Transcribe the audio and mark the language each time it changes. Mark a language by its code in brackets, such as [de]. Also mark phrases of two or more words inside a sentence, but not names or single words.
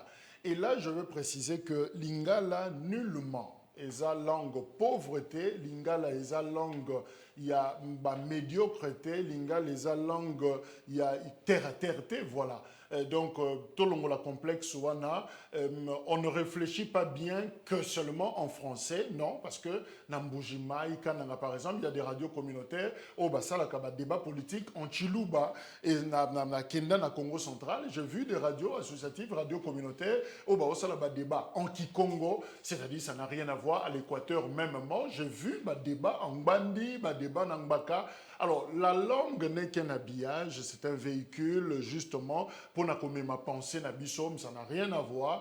[fr] Et là, je veux préciser que lingala, nullement, est la langue pauvreté, lingala est la langue, il y a médiocrité, lingala est la langue, il y a terre-terre, voilà. Donc, tout le monde la complexe, on ne réfléchit pas bien que seulement en français, non, parce que Nambujima, par exemple, il y a des radios communautaires, ça, il y a débat politique en Chiluba et na Kenda, na Congo central. J'ai vu des radios associatives, radios communautaires, ça, il y a débat en Kikongo, c'est-à-dire ça n'a rien à voir à l'équateur mêmement. J'ai vu débat en Bandi, débat en Mbaka. Alors, la langue n'est qu'un habillage, c'est un véhicule, justement, pour ma pensée, ça n'a rien à voir.